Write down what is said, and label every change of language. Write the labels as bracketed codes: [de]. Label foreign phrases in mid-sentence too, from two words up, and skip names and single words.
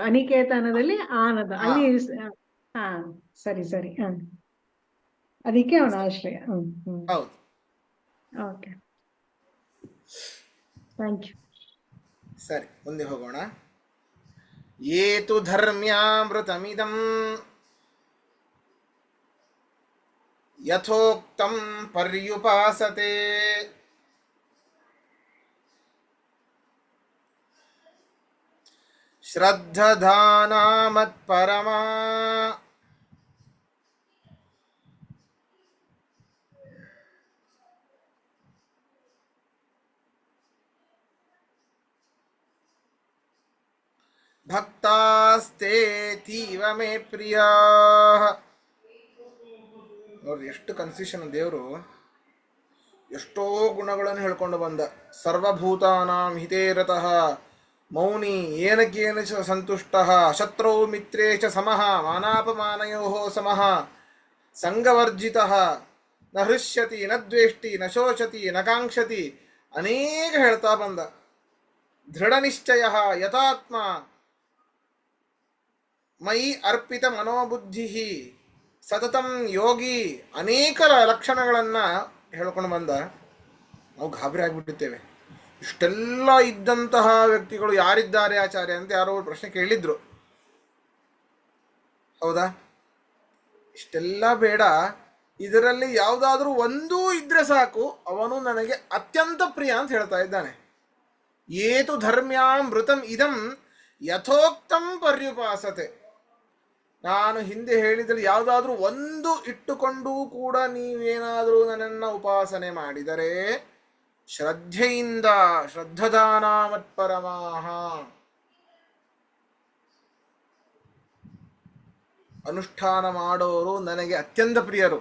[kn] ಅನಿಕೇತ ಅನ್ನೋದಲ್ಲಿ ಆನದ ಅಲ್ಲಿ. ಸರಿ ಸರಿ. ಅದಕ್ಕೆ ಅವನ ಆಶ್ರಯ. ಹೌದು. [en] Okay, thank you. [kn] ಸರಿ, ಮುಂದೆ ಹೋಗೋಣ. [sa] ಏತು ಧರ್ಮ್ಯಾಮೃತಮಿದಂ ಯಥೋಕ್ತಂ ಪರ್ಯುಪಾಸತೆ ಶ್ರದ್ಧಧಾನಾ ಮತ್ಪರಮಾ ಭಕ್ತಾಸ್ತೇತೀವ ಮೇ ಪ್ರಿಯಾ. [kn] ನೋಡ್ರಿ ಎಷ್ಟು ಕನ್ಫ್ಯೂಷನ್. ದೇವರು ಎಷ್ಟೋ ಗುಣಗಳನ್ನು ಹೇಳ್ಕೊಂಡು ಬಂದ. [sa] ಸರ್ವಭೂತಾನಾಂ ಹಿತೇರತಃ ಮೌನಿ ಏನಕೇನ ಚ ಸಂತುಷ್ಟಃ ಶತ್ರೌ ಮಿತ್ರೇ ಚ ಸಮಃ ಮಾನಾಪಮಾನಯೋಃ ಸಮಃ ಸಂಗವರ್ಜಿತಃ ನ ಹೃಷ್ಯತಿ ನ ದ್ವೇಷ್ಟಿ ನ ಶೋಚತಿ ನ ಕಾಂಕ್ಷತಿ [kn] ಅನೇಕ ಹೇಳ್ತಾ ಬಂದ. [sa] ದೃಢ ನಿಶ್ಚಯ ಯಥಾತ್ಮ ಮಯಿ ಅರ್ಪಿತ ಮನೋಬುದ್ಧಿ ಸತತಂ ಯೋಗಿ, [kn] ಅನೇಕ ಲಕ್ಷಣಗಳನ್ನು ಹೇಳ್ಕೊಂಡು ಬಂದ. ನಾವು ಗಾಬರಿ ಆಗಿಬಿಟ್ಟಿದ್ದೇವೆ. ಇಷ್ಟೆಲ್ಲ ಇದ್ದಂತಹ ವ್ಯಕ್ತಿಗಳು ಯಾರಿದ್ದಾರೆ ಆಚಾರ್ಯ ಅಂತ ಯಾರೋ ಪ್ರಶ್ನೆ ಕೇಳಿದ್ರು. ಹೌದಾ? ಇಷ್ಟೆಲ್ಲ ಬೇಡ, ಇದರಲ್ಲಿ ಯಾವುದಾದ್ರೂ ಒಂದೂ ಇದ್ರೆ ಸಾಕು, ಅವನು ನನಗೆ ಅತ್ಯಂತ ಪ್ರಿಯ ಅಂತ ಹೇಳ್ತಾ ಇದ್ದಾನೆ. [sa] ಏತು ಧರ್ಮ್ಯಾಮೃತಂ ಇದಂ ಯಥೋಕ್ತಂ ಪರ್ಯುಪಾಸತೆ. [kn] ನಾನು ಹಿಂದೆ ಹೇಳಿದಲ್ಲಿ ಯಾವುದಾದ್ರೂ ಒಂದು ಇಟ್ಟುಕೊಂಡೂ ಕೂಡ ನೀವೇನಾದರೂ ನನ್ನನ್ನು ಉಪಾಸನೆ ಮಾಡಿದರೆ ಶ್ರದ್ಧೆಯಿಂದ, [sa] ಶ್ರದ್ಧದಾನ ಮತ್ಪರಮಾಹ, [kn] ಅನುಷ್ಠಾನ ಮಾಡೋರು ನನಗೆ ಅತ್ಯಂತ ಪ್ರಿಯರು.